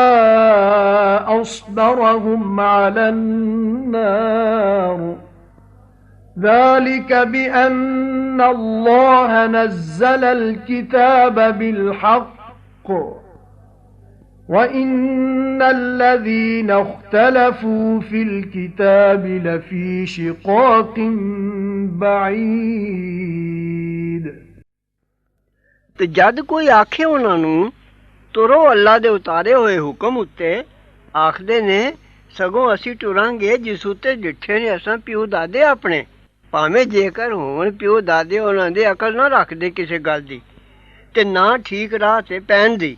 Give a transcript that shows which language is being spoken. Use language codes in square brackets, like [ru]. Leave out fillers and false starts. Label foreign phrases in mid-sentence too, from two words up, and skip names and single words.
[ar] أَصْبَرَهُمْ عَلَى النَّارِ ذَلِكَ بِأَنَّ اللَّهَ نَزَّلَ الْكِتَابَ بِالْحَقِّ وَإِنَّ الَّذِينَ اخْتَلَفُوا فِي الْكِتَابِ لَفِي شِقَاقٍ بَعِيدٍ [pa] ਤੇ ਜਦ ਕੋਈ ਆਖੇ ਉਹਨਾਂ ਨੂੰ ਤੁਰੋ ਅੱਲਾ ਦੇ ਉਤਾਰੇ ਹੋਏ ਹੁਕਮ ਉੱਤੇ, ਆਖਦੇ ਨੇ ਸਗੋਂ ਅਸੀਂ ਟੁਰਾਂਗੇ ਜਿਸ ਉੱਤੇ ਡਿੱਠੇ ਨੇ ਅਸਾਂ ਪਿਓ ਦਾਦੇ ਆਪਣੇ, ਭਾਵੇਂ ਜੇਕਰ ਹੋਣ ਪਿਓ ਦਾਦੇ ਉਹਨਾਂ ਦੇ ਅਕਲ ਨਾ ਰੱਖਦੇ ਕਿਸੇ ਗੱਲ ਦੀ ਤੇ ਨਾ ਠੀਕ ਰਾਹ ਤੇ ਪੈਣ ਦੀ।